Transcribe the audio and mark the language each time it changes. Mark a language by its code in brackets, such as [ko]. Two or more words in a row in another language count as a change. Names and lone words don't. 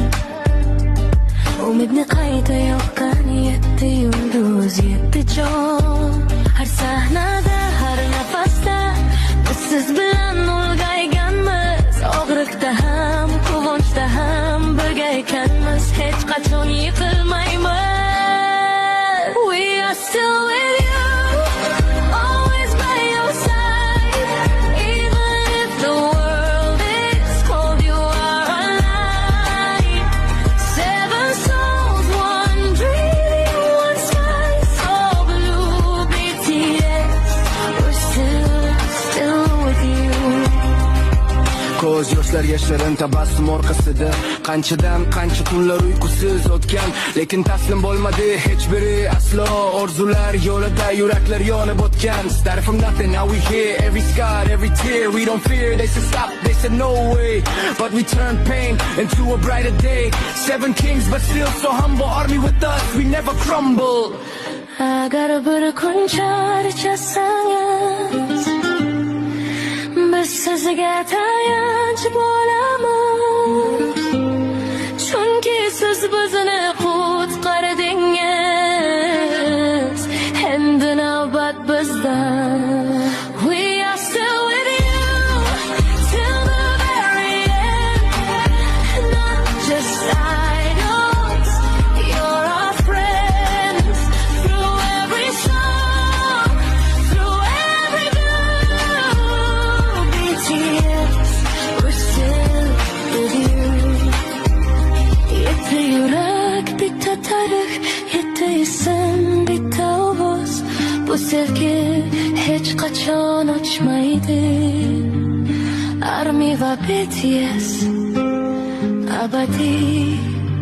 [uz] Umidni qayta yoqqan yetti yulduz, yetti jon. Har sahnada, har nafasda biz siz bilan ulg'ayganmiz. Og'riqda ham, quvonchda ham birga ekanmiz. Hech qachon yiqilmaymiz. [en] We are still with you, always by your side. Even if the world is cold, you are alive. Seven souls, one dream, one sky, so blue. BTS, we're still with you. [uz] Ko'z yoshlar yashirin tabassum orqasida. Qanchadan qancha kunlar uyqusiz o'tgan, lekin taslim bo'lmadi hech biri aslo. Orzular yo'lida yuraklar yonib o'tgan. [en] Started from nothing, now we here. Every scar, every tear, we don't fear. They said stop, they said no way, but we turned pain into a brighter day. Seven kings, but still so humble. Army with us, we never crumble. [uz] Agar bir kun charchasangiz, biz sizga tayanch bo'lamiz. Chunki siz bizni qutqardingiz. Endi navbat bizdan. [en] We are still with you till the very end. Not just idols, you're our friends. Through every song, through every blue. BTS, we're still with you. [uz] Yetti yurak, bitta tarix, yetti ism, bitta ovoz. Bu sevgi hech qachon o'chmaydi. Army va BTS abadiy.